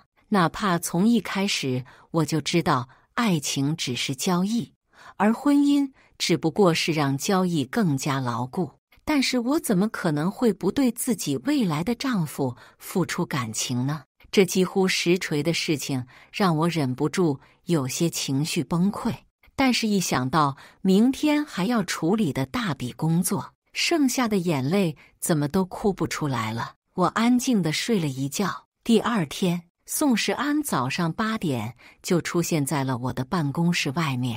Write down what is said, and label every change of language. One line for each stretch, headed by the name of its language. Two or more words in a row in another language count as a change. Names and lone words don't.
Chinese: 哪怕從一開始我就知道愛情只是交易，而婚姻只不過是讓交易更加牢固，但是我怎麼可能會不對自己未來的丈夫付出感情呢？這幾乎實錘的事情讓我忍不住有些情緒崩潰。但是一想到明天還要處理的大筆工作，剩下的眼淚怎麼都哭不出來了。我安靜地睡了一覺。第二天，宋世安早上8點就出現在了我的辦公室外面。